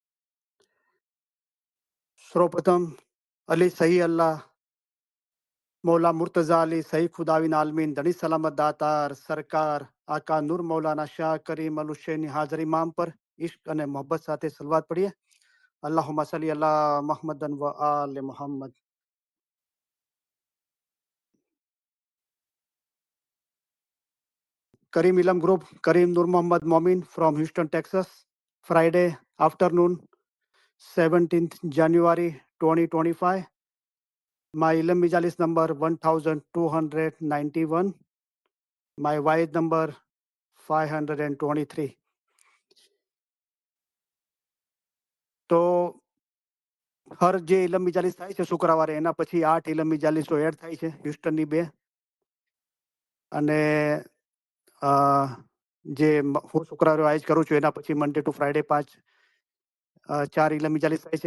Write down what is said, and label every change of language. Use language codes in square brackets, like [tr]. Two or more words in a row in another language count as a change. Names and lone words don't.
[gu] સર્વપ્રથમ અલી સહી અલ્લાહ મૌલા મુર્તઝા અલી સહી ખુદાવિન આલમીન ધણી સલામત દાતાર સરકાર આકા નૂર મૌલાના શાહ કરીમ અલ હુસૈની હાજર ઇમામ પર ઇશ્ક અને મોહબ્બત સાથે સલવાત પડીએ. [ar] اللهم صل على محمد وآل محمد. [en] Kareem Ilam Group, Kareem Nur Muhammad Momin from Houston, Texas. Friday afternoon, 17th January 2025. My Ilam Mijalis number 1291. My wise number 523. [gu] તો હર જે ઇલમ મિજાલિસ થાય છે શુક્રવારે એના પછી 8 ઇલમ મિજાલિસો એડ થાય છે હ્યુસ્ટનની 2 અને જે હું શુક્રવારે વાઇઝ કરું છું એના પછી [en] Monday to Friday [gu] 4 ઇલમ મિજાલિસ થાય છે.